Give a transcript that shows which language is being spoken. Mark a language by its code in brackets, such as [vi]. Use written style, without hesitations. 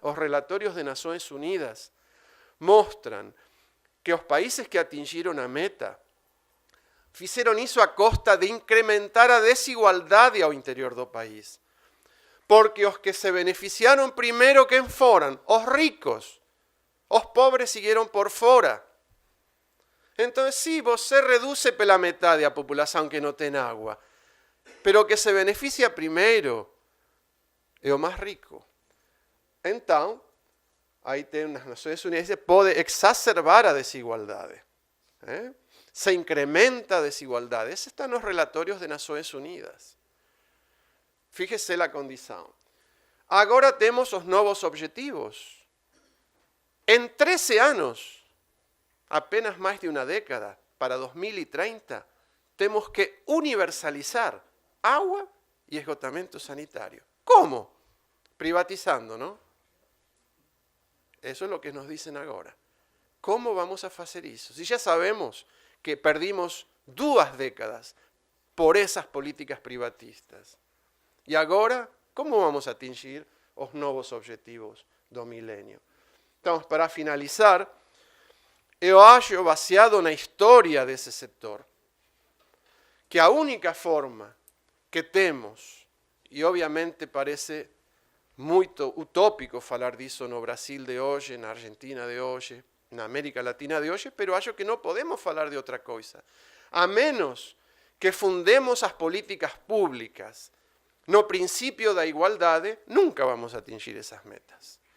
[pt] Os relatorios de Nações Unidas mostran que os países que atingiram a meta fizeram isso a costa de incrementar a desigualdade ao interior do país. Porque os que se beneficiaram primeiro, quem foram? Os ricos. Os pobres siguieron por fora. [es] Entonces, sí, [pt] você reduce pela metade a população que não tem água, pero que se beneficia primeiro é o mais rico. Então, aí tem nas Nações Unidas, pode exacerbar a desigualdade. Se incrementa a desigualdade. Esses estão nos relatórios de Nações Unidas. Fíjese a condição. Agora temos os novos objetivos. Em 13 anos, apenas mais de uma década, para 2030, temos que universalizar água e esgotamento sanitário. [es] ¿Cómo? Privatizando, ¿no? Eso es lo que nos dicen ahora. ¿Cómo vamos a hacer eso? Si ya sabemos que perdimos 2 décadas por esas políticas privatistas. Y ahora, ¿cómo vamos a atingir los nuevos objetivos do milenio? Entonces, para finalizar, [pt] eu acho, baseado na história desse setor, que a única forma que temos, e obviamente parece muito utópico falar disso no Brasil de hoje, na Argentina de hoje, na América Latina de hoje, pero acho que não podemos falar de outra coisa, a menos que fundemos as políticas públicas no princípio da igualdade, nunca vamos a atingir essas metas.